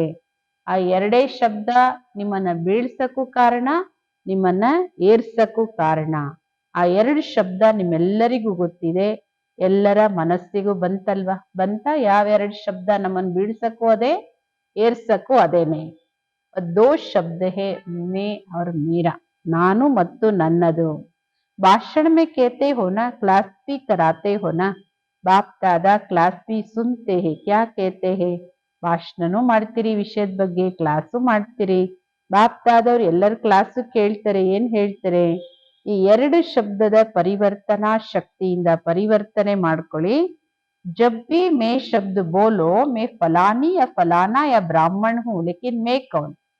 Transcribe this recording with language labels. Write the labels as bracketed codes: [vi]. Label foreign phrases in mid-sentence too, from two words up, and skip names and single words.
[kn] ಆ ಎರಡೇ ಶಬ್ದ ನಿಮ್ಮನ್ನ ಬೀಳ್ಸಕ್ಕೂ ಕಾರಣ, ನಿಮ್ಮನ್ನ ಏರ್ಸಕ್ಕೂ ಕಾರಣ. ಆ ಎರಡು ಶಬ್ದ ನಿಮ್ಮೆಲ್ಲರಿಗೂ ಗೊತ್ತಿದೆ, ಎಲ್ಲರ ಮನಸ್ಸಿಗೂ ಬಂತಲ್ವಾ? ಬಂತ? ಯಾವೆರಡು ಶಬ್ದ ನಮ್ಮನ್ನು ಬೀಳ್ಸಕ್ಕೂ ಅದೇ, ಏರ್ಸಕ್ಕೂ ಅದೇನೆ. [hi] दो शब्द हैं मैं और मेरा, [kn] ನಾನು ಮತ್ತು ನನ್ನದು. [hi] भाषण में कहते हो ना, क्लास भी कराते हो ना, बाप दादा क्लास भी सुनते हैं, क्या कहते हैं? [kn] ಭಾಷಣನೂ ಮಾಡ್ತೀರಿ, ವಿಷಯದ ಬಗ್ಗೆ ಕ್ಲಾಸು ಮಾಡ್ತೀರಿ. ಬಾಪ್ತಾದವ್ರು ಎಲ್ಲರ ಕ್ಲಾಸು ಕೇಳ್ತಾರೆ. ಏನ್ ಹೇಳ್ತಾರೆ? ಈ 2 ಶಬ್ದದ ಪರಿವರ್ತನಾ ಶಕ್ತಿಯಿಂದ ಪರಿವರ್ತನೆ ಮಾಡ್ಕೊಳ್ಳಿ. [hi] जब भी मैं शब्द बोलो, मैं फलानी या फलाना या ब्राह्मण हूँ लेकिन मैं कौन.